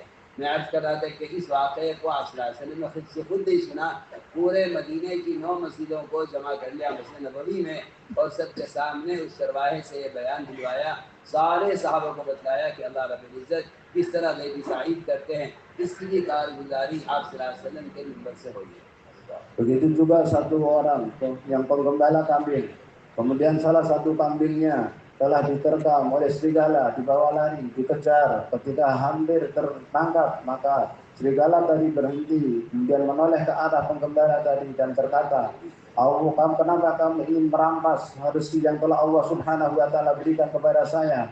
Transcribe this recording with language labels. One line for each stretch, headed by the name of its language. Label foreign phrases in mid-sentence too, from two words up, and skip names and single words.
Urdu: میں عرض کر رہا تھا کہ اس واقعے کو آپ
Arabic: صلى الله عليه وسلم
Urdu: نے خود سے خود نہیں سنا، پورے مدینے کی 9 مسجدوں کو جمع کر لیا مسجد نبوی میں اور سب کے سامنے اس چرواہے سے یہ بیان دلوایا. سارے صحابیوں کو بتایا کہ
Arabic: الله رب العزة
Urdu: کس طرح غیبی تائید کرتے ہیں. اس کی بھی کارگزاری آپ
Arabic: صلى الله عليه وسلم
Urdu: کے منبر سے ہوئی ہے.
Indonesian: Begitu juga satu orang yang penggembala kambing, kemudian salah satu kambingnya telah diterkam oleh serigala, dibawa lari, dikejar. Ketika hampir tertangkap, maka serigala tadi berhenti, kemudian menoleh ke arah penggembala tadi dan berkata, Allah, kenapa kamu ingin merampas rezeki yang telah Allah
Arabic: سبحانه وتعالى
Indonesian: berikan kepada saya?